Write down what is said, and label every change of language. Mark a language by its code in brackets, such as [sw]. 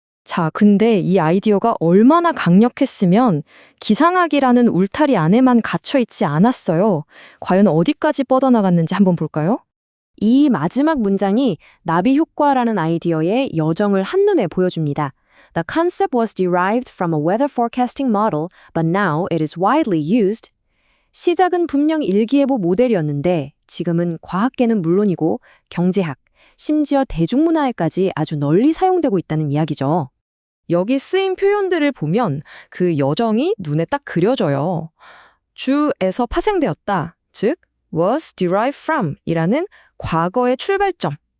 [ko] 자, 근데 이 아이디어가 얼마나 강력했으면 기상학이라는 울타리 안에만 갇혀있지 않았어요. 과연 어디까지 뻗어나갔는지 한번 볼까요? 이 마지막 문장이 나비 효과라는 아이디어의 여정을 한눈에 보여줍니다. [en] The concept was derived from a weather forecasting model, but now it is widely used. [ko] 시작은 분명 일기예보 모델이었는데 지금은 과학계는 물론이고 경제학, 심지어 대중문화에까지 아주 널리 사용되고 있다는 이야기죠. 여기 쓰인 표현들을 보면 그 여정이 눈에 딱 그려져요. 주에서 파생되었다, 즉 [en] was derived from [ko] 이라는 과거의 출발점.